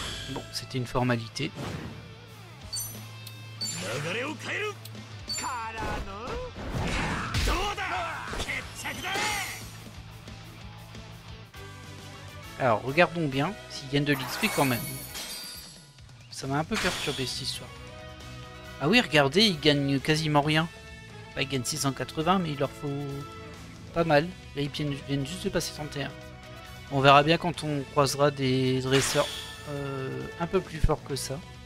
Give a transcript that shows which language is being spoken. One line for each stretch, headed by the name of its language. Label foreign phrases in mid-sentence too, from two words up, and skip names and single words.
French: Bon, c'était une formalité.
Japanese: 流れを変えるからのどうだ決着だ
French: Alors, regardons bien s'ils gagnent de l'XP quand même. Ça m'a un peu perturbé cette histoire. Ah oui, regardez, ils gagnent quasiment rien. Bah, ils gagnent 680, mais il leur faut pas mal. Là, ils viennent juste de passer 31. On verra bien quand on croisera des dresseurs un peu plus forts que ça.